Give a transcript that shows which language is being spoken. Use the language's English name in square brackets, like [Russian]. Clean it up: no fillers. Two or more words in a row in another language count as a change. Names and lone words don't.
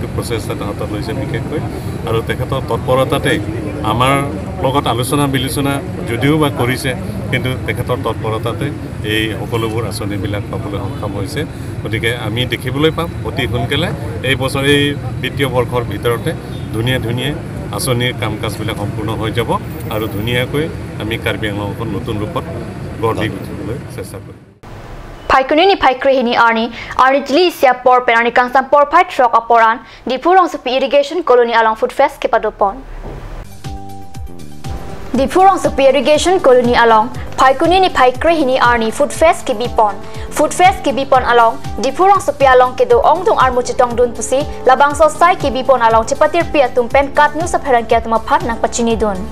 [Assamese] প্ৰচেষ্টাত হাতত লৈছে বিশেষকৈ আৰু তেখেতৰ তৎপৰতাতে আমাৰ লগত আলোচনা বিলোচনা যদিও বা কৰিছে কিন্তু তেখেতৰ তৎপৰতাতে এই সকলোবোৰ আঁচনিবিলাক পাবলৈ সক্ষম হৈছে গতিকে আমি দেখিবলৈ পাম অতি সোনকালে এই বছৰ এই বিত্তীয় বৰ্ষৰ ভিতৰতে ধুনীয়া আঁচনিৰ কাম কাজবিলাক সম্পূৰ্ণ হৈ যাব আৰু ধুনীয়াকৈ আমি কাৰ্বি আংলংখন নতুন ৰূপত গঢ় দি উঠিবলৈ চেষ্টা কৰিম [Karbi] Phaikuni ni phaikre hini arni jili sia por penani kangsam por phai truck aporan Dipurong Supi Irrigation Colony along Food Fest Kipadopon Dipurong Supi Irrigation Colony along Phaikuni ni phaikre hini arni Food Fest Kibipon Food Fest ki bipon along dipurang sepia along ke do ong tung armu chitong dun pusi labang sosai ki bipon along cepatir pia tumpen kat nu sapheran kia tumaphat nang pachini dun.